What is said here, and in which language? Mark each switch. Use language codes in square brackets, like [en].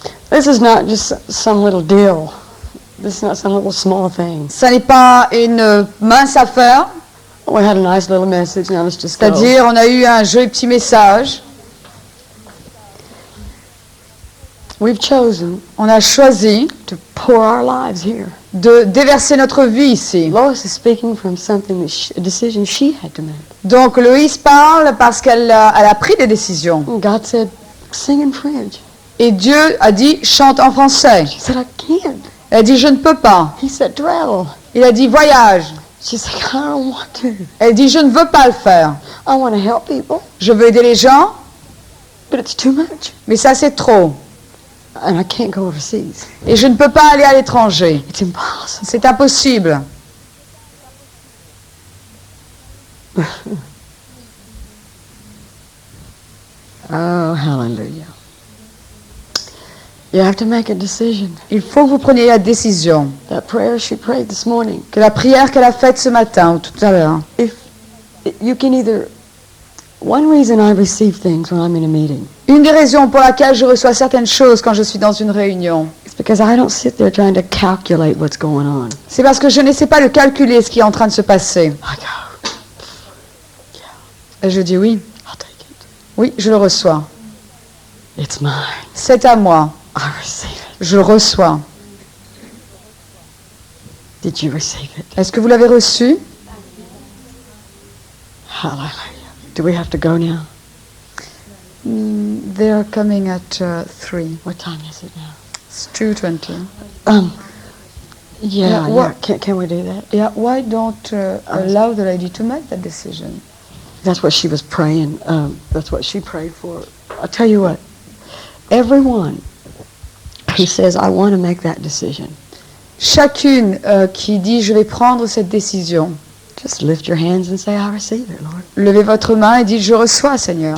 [en] This is not just some little deal. This is not some little small thing. [fr] Ça n'est pas une mince affaire. [en] We had a nice little message. Now let's just go. [fr] C'est-à-dire, on a eu un joli petit message. [en] We've chosen [fr] On a choisi [en] to pour our lives here. [fr] de déverser notre vie ici. [en] Lois is speaking from something a decision she had to make. [fr] Donc, Loïs parle parce qu'elle a pris des décisions. [en] And God said, sing in French. [fr] Et Dieu a dit, chante en français. [en] She said, I can't. [fr] Elle a dit, je ne peux pas. [en] He said, travel. [fr] Il a dit, voyage. [en] She said, I don't want to. [fr] Elle dit, je ne veux pas le faire. [en] I want to help people, [fr] Je veux aider les gens, [en] but it's too much. [fr] mais ça c'est trop. [en] And I can't go overseas. [fr] Et je ne peux pas aller à l'étranger. [en] It's impossible. [fr] C'est impossible. [en] Oh, hallelujah. You have to make a decision. [fr] Il faut que vous preniez la décision. [en] That prayer she prayed this morning, [fr] Que la prière qu'elle a faite ce matin ou tout à l'heure, [en] if you can either, one reason I receive things when I'm in a meeting [fr] une des raisons pour laquelle je reçois certaines choses quand je suis dans une réunion, [en] is because I don't sit there trying to calculate what's going on. [fr] c'est parce que je n'essaie pas de calculer ce qui est en train de se passer. [en] I go, [fr] Et je dis oui, [en] I'll take it. [fr] oui, je le reçois. [en] It's mine. [fr] C'est à moi. [en] I receive it. [fr] Je le reçois. [en] Did you receive it? [fr] Est-ce que vous l'avez reçu? [en] Hallelujah. Do we have to go now? They are coming at 3. What time is it now? It's 2:20. Yeah, what- Can we do that? Yeah, why don't allow the lady to make that decision? That's what she was praying. That's what she prayed for. I'll tell you what. Everyone who says, I want to make that decision, [fr] Chacune qui dit je vais prendre cette décision, [en] just lift your hands and say, I receive it, Lord. [fr] levez votre main et dites je reçois, Seigneur.